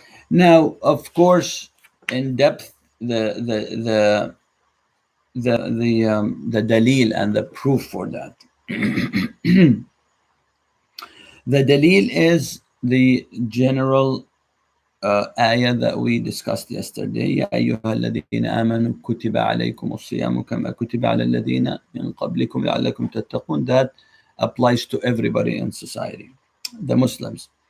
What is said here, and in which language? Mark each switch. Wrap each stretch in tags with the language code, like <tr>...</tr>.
<en>Now, of course, in depth, the dalil and the proof for that. The dalil is the general ayah that we discussed yesterday.</en> <ar>يا أيها الذين آمنوا كتب عليكم الصيام كما كتب على الذين من قبلكم لعلكم تتقون.</ar> <en>That applies to everybody in society, the Muslims.</en>